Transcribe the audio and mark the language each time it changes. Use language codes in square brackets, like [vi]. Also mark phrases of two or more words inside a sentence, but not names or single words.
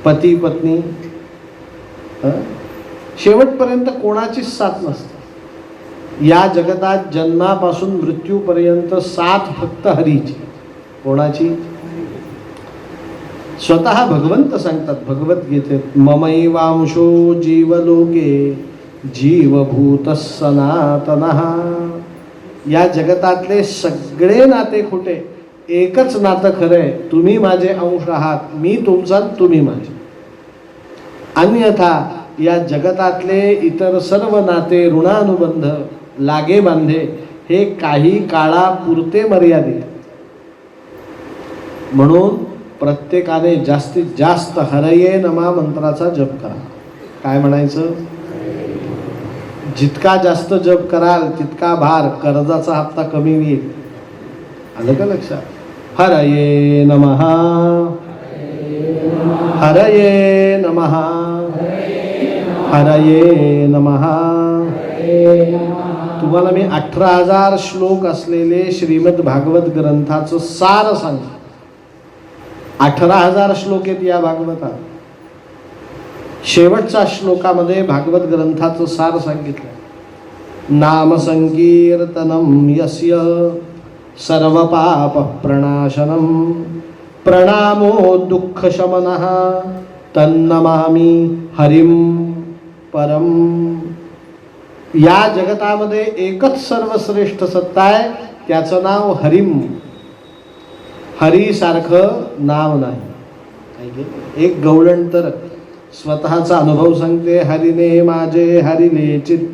[mr] पती पत्नी, शेवटपर्यंत कोणाचीच साथ नसते या जगतात. जन्मापासून मृत्यूपर्यंत साथ फक्त हरीची. कोणाची? स्वतः भगवंत सांगतात भगवद्गीतेत, [sa] ममैवांशो जीवलोके जीवभूत सनातनः. [mr] या जगतातले सगळे नाते खोटे, एकच नातं खरंय, तुम्ही माझे अंश आहात, मी तुमचा, तुम्ही माझे. अन्यथा या जगतातले इतर सर्व नाते ऋणानुबंध लागे बांधे हे काही काळापुरते मर्यादित. म्हणून प्रत्येकाने जास्तीत जास्त [sa] हरये नमा [mr] मंत्राचा जप करा. काय म्हणायचं? जितका जास्त जप कराल तितका भार, कर्जाचा हप्ता कमी होईल. आलं का लक्षात? [sa] हरये नमः, हरये नमः, हरये नमः. [mr] तुम्हाला मी 18,000 श्लोक असलेले श्रीमद भागवत ग्रंथाचं सार सांगतो. 18,000 श्लोक आहेत या भागवतात. शेवटच्या श्लोकामध्ये भागवत ग्रंथाचं सार सांगितलं. [sa] नाम संकीर्तनम यस्य सर्व पाप प्रणाशनम प्रणामो दुःख शमनः तन्नमामि हरिम परम. [mr] या जगतामध्ये एकच सर्वश्रेष्ठ सत्ता आहे, त्याचं नाव हरिम. हरी सारखं नाव नाही. एक गवळण तर स्वतःचा अनुभव सांगते, हरिने माझे हरिले चित्त.